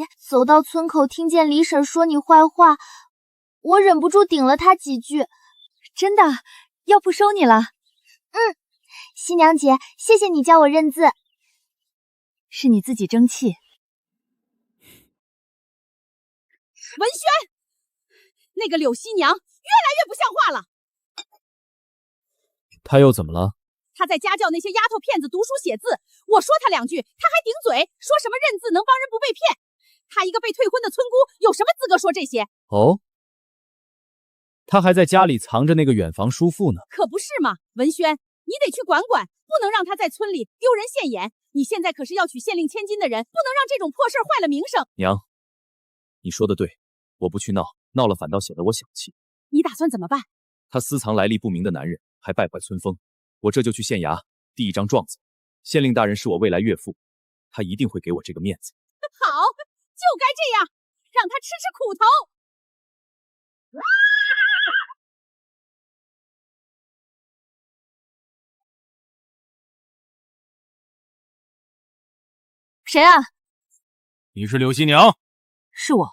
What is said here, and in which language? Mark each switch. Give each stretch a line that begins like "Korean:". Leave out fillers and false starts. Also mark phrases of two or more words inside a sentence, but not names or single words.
Chinese: 走到村口，聽見李嬸說你壞話，我忍不住頂了她幾句。真的，藥鋪收你了。新娘姐，謝謝你教我認字。是你自己爭氣。文軒，那個柳熙娘越來越不像話了。她又怎麼了？她在家教那些丫頭片子讀書寫字，我說她2句，她還頂嘴，說什麼認字能幫人不被騙。她一個被退婚的村姑，有什麼資格說這些？哦，她還在家裡藏着那個遠房叔父呢。可不是嘛，文軒，你得去管管，不能讓她在村裡丟人現眼。你現在可是要娶縣令千金的人，不能讓這種破事壞了名聲。娘，你說的對，我不去鬧，鬧了反倒顯得我小氣。你打算怎麼辦？他私藏來歷不明的男人，還敗壞村風，我這就去縣衙遞一張狀子。縣令大人是我未來岳父，他一定會給我這個面子。好，就該這樣，讓他吃吃苦頭。誰啊？你是柳熙娘？是我。